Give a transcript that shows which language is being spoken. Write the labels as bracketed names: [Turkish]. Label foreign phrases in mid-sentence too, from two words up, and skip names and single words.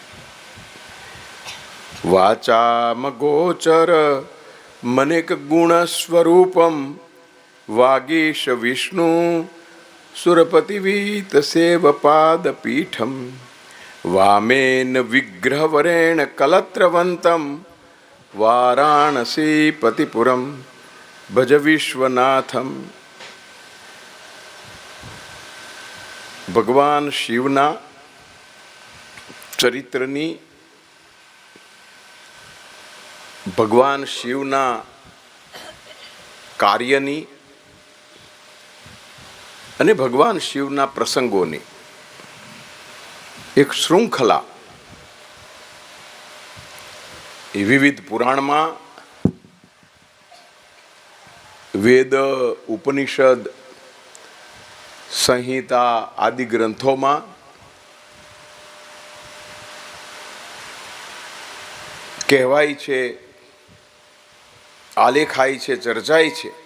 [Sanskrit] वाचाम गोचर मनेक गुण स्वरूपम वागीश विष्णु सुरपतिवीत सेव पाद पीठम वामेन विग्रहवरेण कलत्रवंतम वाराणसी पतिपुरम भज विश्वनाथम. [Gujarati] ભગવાન શિવના ચરિત્રની ભગવાન શિવના કાર્યની અને ભગવાન શિવના પ્રસંગોની એક શૃંખલા એ વિવિધ પુરાણમાં વેદ ઉપનિષદ સંહિતા આદિ ગ્રંથોમાં કહેવાય છે, આલેખાય છે, ચર્ચાય છે.